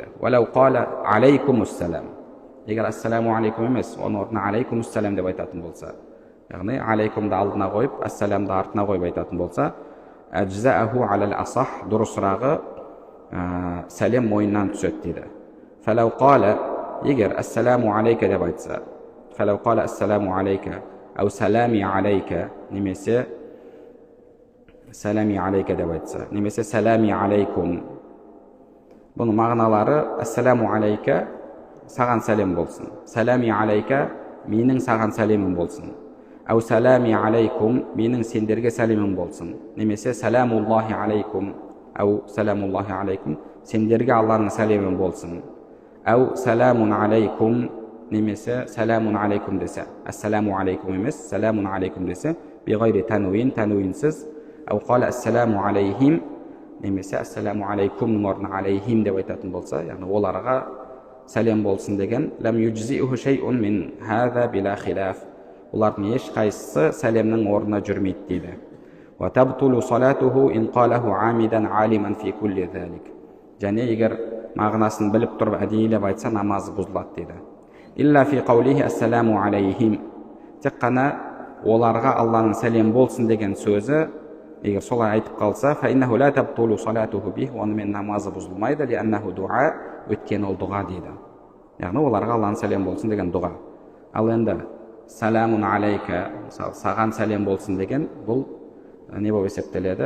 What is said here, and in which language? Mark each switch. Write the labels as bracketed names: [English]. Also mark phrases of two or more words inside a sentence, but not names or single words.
[Arabic] ولو قال عليكم السلام. [Kazakh] Егер [Arabic] السلام عليكم [Kazakh] емес, оның орнына алейкумуссалам деп айтатын болса, яғни алейкумды алдына қойып, ассаламды артына қойып айтатын болса, [Arabic] أجزأه على الأصح, [Kazakh] дұрысырағы сәлем мойнынан түседі дейді. [Arabic] فلو قال, егер السلام عليك [Kazakh] деп айтса, [Arabic] فلو قال السلام عليك، أو سلامي عليك, [Kazakh] немесе [Arabic] سلامي عليك [Kazakh] деп айтса, немесе [Arabic] سلامي عليكم. [Kazakh] Бұның мағыналары [Arabic] السلام عليك, [Kazakh] саған сәлем болсын. [Arabic] سلامي عليك, [Kazakh] менің саған сәлемім болсын. [Arabic] أو سلامي عليكم, [Kazakh] менің сендерге сәлемім болсын. Немесе [Arabic] سلام الله عليكم، أو سلام الله عليكم, [Kazakh] сендерге Алланың сәлемім болсын. [Arabic] أو سلام عليكم, немесе سلام عليكم десе. السلام عليكم [Kazakh] емес, [Arabic] سلام عليكم [Kazakh] десе, [Arabic] بغير تنوين. أو قال السلام عليهم, [Kazakh] немесе [Arabic] السلام عليكم [Kazakh] орнына алейхим деп айтатын болса, яғни оларға сәлем болсын деген. [Arabic] لم يجزئه شيء من هذا بلا خلاف. [Kazakh] Олардың ешқайсысы сәлемнің орнына жүрмейді дейді. [Arabic] وتبطل صلاته إن قاله عامدا عالما في كل ذلك. [Kazakh] Және егер мағынасын біліп тұрып әдейілеп айтса, намазы бұзылады дейді. [Arabic] إلا في قوله السلام عليهم. [Kazakh] Тек қана оларға Алланың сәлем болсын деген сөзі егер солай айтып қалса, [Arabic] فإنه لا تبطل صلاته به, [Kazakh] онымен намазы бұзылмайды, [Arabic] لأنه دعاء, [Kazakh] өткен ол дұға дейді. Яғни оларға Алланың сәлем болсын деген дұға. Ал енді [Arabic] سلام عليك, [Kazakh] саған сәлем болсын деген, бұл не болып есептеледі?